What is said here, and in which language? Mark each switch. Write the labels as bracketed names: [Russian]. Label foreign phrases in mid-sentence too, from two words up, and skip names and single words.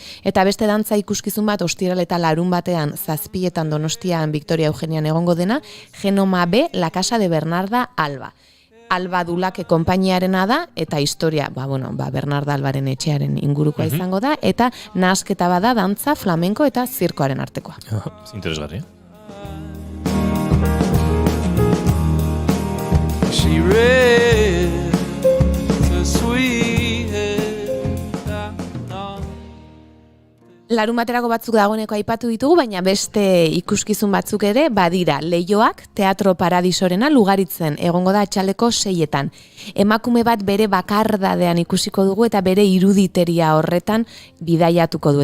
[Basque] Eta beste dantza ikuskizun bat, ostiral eta larun batean 7:00 Donostian Victoria Eugenian egongo dena, Genoma B, La Casa de Bernarda Alba. Alba Dulake konpainiarena da, eta historia, Bernarda Albaren etxearen ingurukoa izango da, eta nahasketa bada dantza, flamenko eta zirkoaren artekoa. Interesgarria. [English] She read the sweet [Basque] Larun baterako batzuk dagoeneko aipatu ditugu, baina beste ikuskizun batzuk ere badira. Leioak, Teatro Paradisorena Lugaritzen egongo da atxaleko 6:00. Emakume bat bere bakardadean ikusiko dugu eta bere iruditeria horretan bidaiatuko du.